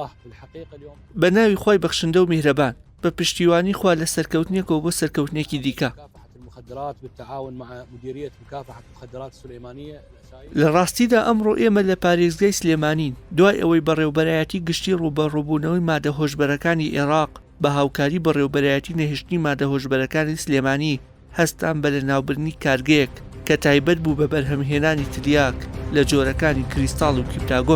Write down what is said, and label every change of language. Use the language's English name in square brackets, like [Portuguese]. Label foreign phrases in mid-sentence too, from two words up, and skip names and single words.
[Arabic] في الحقيقة اليوم [Central Kurdish] بەناوی خۆی بەخشندە و میهرەبان بە پشتیوانی خوا لە سەرکەوتنێکەوە بۆ سەرکەوتنێکی دیکە [Arabic] مكافحة المخدرات بالتعاون مع مديرية مكافحة المخدرات السليمانية. [Central Kurdish] لە ڕاستیدا ئەمڕۆ ئێمە لە پارێزگای سلێمانین دوای ئەوەی بەڕێوەبەرایەتی گشتی ڕوبەڕووبوونەوەی مادە هۆشبەرەکانی عێراق بە هاوکاری بەڕێوەبەرایەتی نەهێشتنی مادە هۆشبەرەکانی سلێمانی هەستان بە لەناوبردنی کارگەیەک کە تایبەت بوو بە بەرهەمهێنانی تریاک لە جۆرەکانی کریستاڵ و کیپتاگۆن.